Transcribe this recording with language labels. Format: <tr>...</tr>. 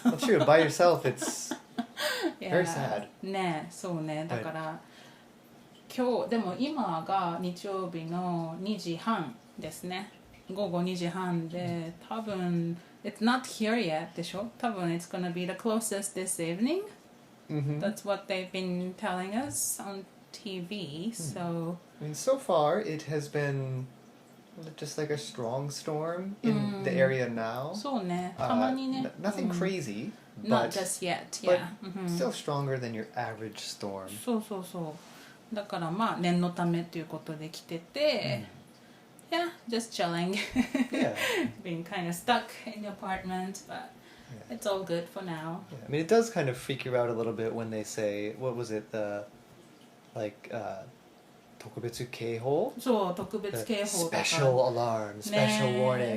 <en>I'm sure by yourself it's very sad.</en> <ja>ね、そうね、だから今日でも今が日曜日の2時半ですね。午後2時半で、多分</ja> <en>it's not here yet</en> <ja>でしょ？</ja> <en>多分 it's gonna be the closest this evening. That's what they've been telling us on TV. So I mean, so far it has been just like a strong storm in the area now.</en> <ja>そうね、たまにね。</ja> <en>Nothing crazy, Not but, just yet, but yeah. still stronger than your average storm.</en> <ja>そうそうそう。だからまあ念のためということで来てて、</ja> <en>yeah, just chilling. Yeah. Being kind of stuck in the apartment, but it's all good for now. Yeah. I mean, it does kind of freak you out a little bit when they say, what was it, like, 特別警報?</en> <ja>そう、特別警報とか。</ja> <en>Special alarm, special warning.</en>